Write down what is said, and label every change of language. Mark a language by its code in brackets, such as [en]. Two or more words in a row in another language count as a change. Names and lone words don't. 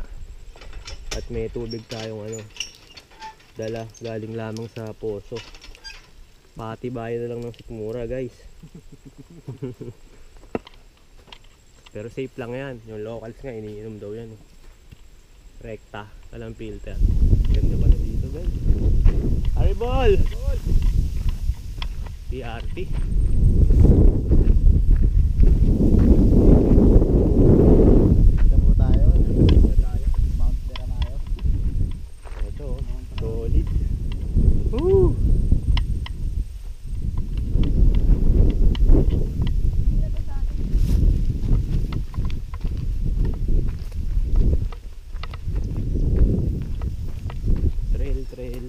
[tl] At may tubig tayong dala galing lamang sa poso. Patibayan na lang ng sikmura, guys. Pero safe lang yan. Yung locals nga iniinom daw yan. Rekta, walang filter. Ganda pala dito, guys. Haribol! PRT. Tamo tayo. Mount Veranayo. Ito, solid. Woo! Trail.